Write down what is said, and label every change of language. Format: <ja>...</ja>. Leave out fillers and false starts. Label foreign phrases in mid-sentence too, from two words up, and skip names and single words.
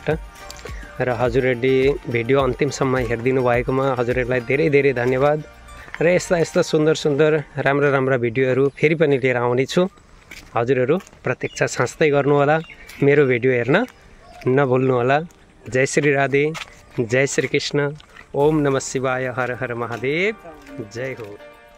<ne>र हजुरहरूले भिडियो अन्तिमसम्म हेरिदिनु भएकोमा हजुरहरूलाई धेरै धेरै धन्यवाद। र यस्ता सुन्दर सुन्दर राम्रा राम्रा भिडियोहरू फेरि पनि लिएर आउनेछु। हजुरहरू प्रतीक्षा साँच्दै गर्नुहोला। मेरो भिडियो हेर्न नभुल्नुहोला। जय श्री राधे, जय श्री कृष्ण, ओम नमः शिवाय, हर हर महादेव, जय हो।</ne>